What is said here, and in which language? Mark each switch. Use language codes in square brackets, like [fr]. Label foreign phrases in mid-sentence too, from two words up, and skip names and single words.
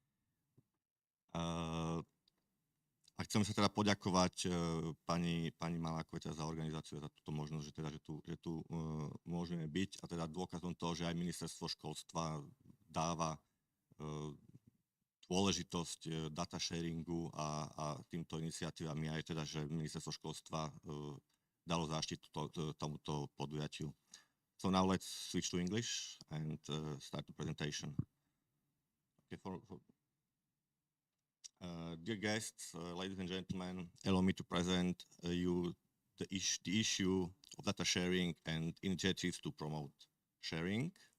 [sk] A chcem sa teda poďakovať pani Malákovej za organizáciu, za túto možnosť, že tu môžeme byť, a teda dôkazom toho, že aj Ministerstvo školstva dáva dôležitosť [en] data sharingu [sk] a týmto iniciatívam je aj teda, že Ministerstvo školstva dalo záštitu tomuto podujatiu. [en] So now let's switch to English and start the presentation. Okay, dear guests, ladies and gentlemen, allow me to present you the issue of data sharing and initiatives to promote sharing.